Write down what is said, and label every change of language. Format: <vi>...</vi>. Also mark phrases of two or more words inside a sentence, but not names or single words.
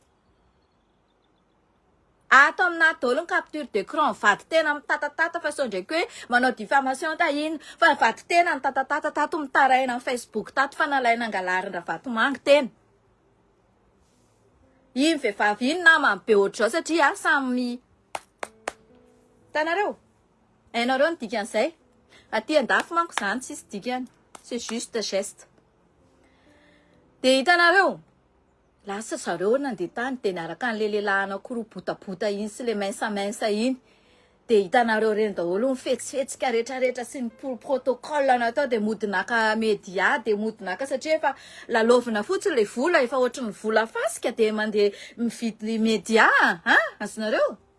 <mg>ato amina daholo ny</mg> <fr>capture d'écran</fr> <mg>vady tena mitatatata fa sao ndraiky hoe manao diffamation tahiny fa vady tena mitatatata tato mitaraina amin'ny Facebook tato fa nalaina angalarin raha vatomanga tena iny vehivavy iny namany be ohatr'izao satria samy tanareo hainareo ny dikan'izay aty andafy manko zany tsisy dikany</mg> <fr>c'est juste geste de</fr> <mg>hitanareo lasa zareo nandeha tany de niaraka an'le lehilahy anankiroa botabota iny sy le mensa iny de hitanareo reny daholo mifetsifetsika rehetrarehetra sy ny protocole natao de modinaka media de modinaka satria efa lalovina fotsiny le vola efa ohatry ny vola fasika de mandeha mividy media azonareo</mg>